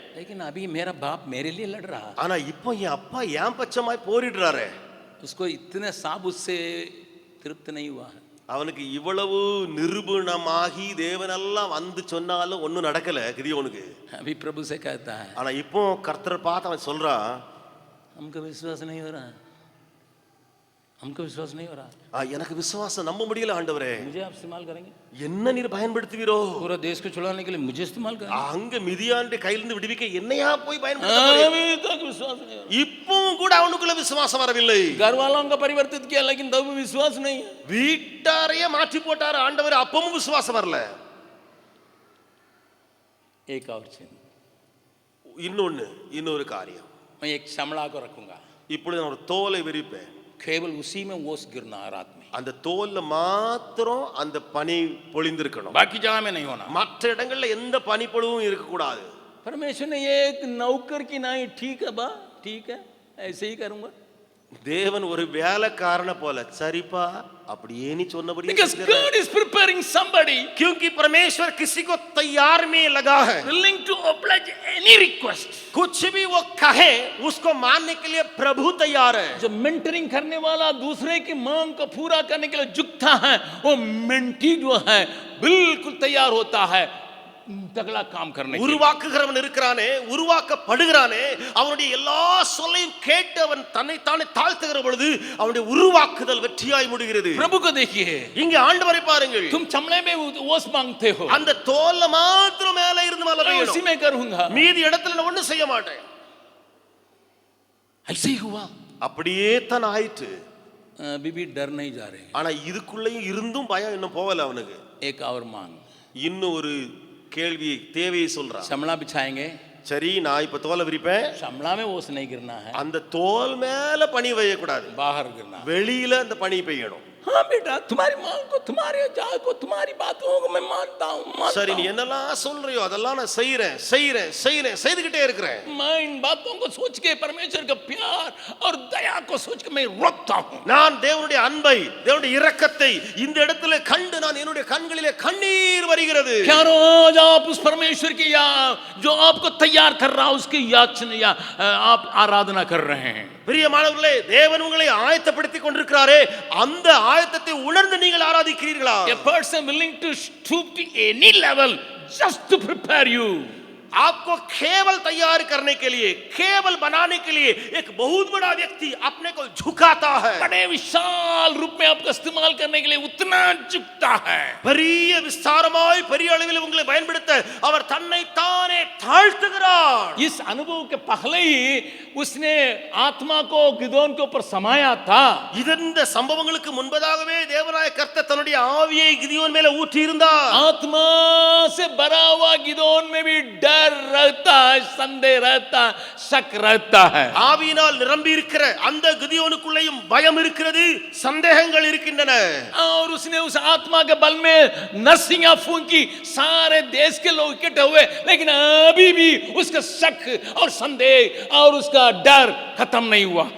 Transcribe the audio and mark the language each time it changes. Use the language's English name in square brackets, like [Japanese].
[Hindi] लेकिन अभी मेरा बाप मेरे लिए लड़ रहा. [Tamil] ஆனா இப்போ என் அப்பா ஏன் பச்சமாய் போரிடுறாரு. [Hindi] उसको इतने साब उससे तृप्त नहीं हुआ. [Tamil] அவனுக்கு இவ்வளவு நிரூபணமாகி தேவனெல்லாம் வந்து சொன்னாலும் ஒன்னும் நடக்கல கிதியோனுக்கு. [Hindi] अभी प्रभु से कहता है. [Tamil] ஆனா இப்போ கர்த்தரை பார்த்து அவன் சொல்றான், [Hindi] हमको विश्वास नहीं हो रहा. हमको विश्वास नहीं हो रहा. [Tamil] எனக்கு விசுவாசம் நம்ப முடியல ஆண்டவரே. [Hindi] मुझे आप इस्तेमाल करेंगे. [Tamil] என்ன நீர் பயன்படுத்துவீரோ? [Hindi] पूरा देश को छुड़ाने के लिए मुझे इस्तेमाल करेंगे. [Tamil] அங்க மிதியானுடைய கையிலிருந்து விடுவிக்க என்னையா போய் பயன்படுத்த? [Hindi] अभी तक विश्वास नहीं हो रहा. [Tamil] இப்பவும் கூட அவனுக்குள்ள விசுவாசம் வரவில்லை. [Hindi] घर वालों को परिवर्तित किया लेकिन तब भी विश्वास नहीं है. [Tamil] வீட்டாரையே மாற்றி போட்டாரு ஆண்டவர், அப்பவும் விசுவாசம் வரல. [Hindi] एक और चीज, [Tamil] இன்னொரு காரியம். [Hindi] मैं एक चमड़ा को रखूंगा. [Tamil] இப்பொழுது நான் ஒரு தோலை விரிப்பேன். [Hindi] केवल उसी में ओस गिरना रात में. [Tamil] அந்த தோல்ல மாத்திரம் அந்த பனி பொழிந்திருக்கணும். [Hindi] बाकी जगह में नहीं होना. [Tamil] மற்ற இடங்கள்ல எந்த பனிப்பொழிவும் இருக்க கூடாது. [Hindi] परमेश्वर ने एक नौकर की नाई ठीक है बा, ठीक है ऐसे ही करूंगा. [Tamil] தேவன் ஒரு வேலைக்காரனை போல சரிப்பா அப்படியே நீ சொன்னபடி. [English] Because God is preparing somebody. [Hindi] क्योंकि परमेश्वर किसी को तैयार में लगा है. [English] Willing to oblige any request. [Hindi] कुछ भी वो कहे उसको मानने के लिए प्रभु तैयार है. जो मेंटरिंग करने वाला दूसरे की मांग को पूरा करने के लिए झुकता है, वो मेंटी जो है बिल्कुल तैयार होता है तगड़ा काम करने. [Tamil] உருவாக்குகிறவன் இருக்கிறானே, உருவாக்கப்படுகிறானே, அவனுடைய எல்லா சொல்லையும் கேட்டு அவன் தன்னை தானே தாழ்த்துகிற பொழுது அவனுடைய உருவாக்குதல் வெற்றியாய் முடிகிறது. [Hindi] प्रभु को देखिए. [Tamil] இங்க ஆண்டவரை பாருங்கள். [Hindi] तुम चमड़े में ओस मांगते हो. [Tamil] அந்த தோல்ல மாத்திரம் மேல இருந்து மழை [Hindi] मैं [Tamil] பெய்யணும். [Hindi] उसी में करूंगा. [Tamil] மீதி இடத்துல நான் ஒண்ணும் செய்ய மாட்டேன். [Hindi] ऐसे ही हुआ. [Tamil] அப்படியே தான் ஆயிற்று. [Hindi] अभी भी डर नहीं जा रहे. [Tamil] ஆனா இதுக்குள்ளேயும் இருந்தும் பயம் இன்னும் போகல அவனுக்கு. [Hindi] एक और मांग. [Tamil] இன்னும் ஒரு கேள்வி தேவையை சொல்றான். [Hindi] चमड़ा बिछाएंगे. [Tamil] சரி, நான் இப்ப தோலை விரிப்பேன். [Hindi] चमड़ा में ओस नहीं गिरना है. [Tamil] அந்த தோல் மேல பனி பெய்ய கூடாது. [Hindi] बाहर गिरना. [Tamil] வெளியில அந்த பனி பெய்யணும். [Hindi] हाँ बेटा, तुम्हारी माँ को, तुम्हारे जाल को, तुम्हारी बातों को मैं मानता हूँ, [Tamil] சரி நீ என்னெல்லாம் சொல்றியோ அதெல்லாம் நான் செய்யறேன் செய்துகிட்டே இருக்கிறேன். [Hindi] मैं इन बातों को सोच के, परमेश्वर का प्यार और दया को सोच के मैं रोकता हूँ. [Tamil] நான் தேவனுடைய அன்பை, தேவனுடைய இரக்கத்தை இந்த இடத்துல கண்டு நான் என்னுடைய கண்களிலே கண்ணீர் வருகிறது. [Hindi] क्या रोज आप उस परमेश्वर की या जो आपको तैयार कर रहा उसकी याचना या आप आराधना कर रहे हैं. [Tamil] பிரியமானவர்களே, தேவன் உங்களை ஆயத்தப்படுத்திக் கொண்டிருக்கிறாரே, அந்த ஆயத்தத்தை உணர்ந்து நீங்கள் ஆராதிக்கிறீர்களா? [English] A person willing to stoop to any level just to prepare you. [Hindi] आपको केवल तैयार करने के लिए, केवल बनाने के लिए एक बहुत बड़ा व्यक्ति अपने को झुकाता है. बड़े विशाल रूप में आपको इस्तेमाल करने के लिए उतना झुकता है. [Tamil] பெரிய விஸ்தாரமாய் பெரிய அளவில் உங்களை பயன்படுத்த அவர் தன்னை தானே தாழ்த்துகிறார். [Hindi] इस अनुभव के पहले ही उसने आत्मा को गिदोन के ऊपर समाया था. [Tamil] இந்த சம்பவங்களுக்கு முன்பதாகவே தேவனாய கர்த்தர் தன்னுடைய ஆவியை கிதியோன் மேல ஊற்றி இருந்தார். [Hindi] आत्मा से भरा हुआ गिदोन में भी डर रहता है, संदेह रहता है, शक रहता है. [Tamil] ஆவியினால் நிரம்பி இருக்கிற அந்த கிதியோனுக்குள்ளேயும் பயம் இருக்கிறது, சந்தேகங்கள் இருக்கின்றன. [Hindi] और उसने उस आत्मा के बल में नरसिंगा फूंकी, सारे देश के लोग इकट्ठे हुए, लेकिन अभी भी उसका शक और संदेह और उसका डर खत्म नहीं हुआ.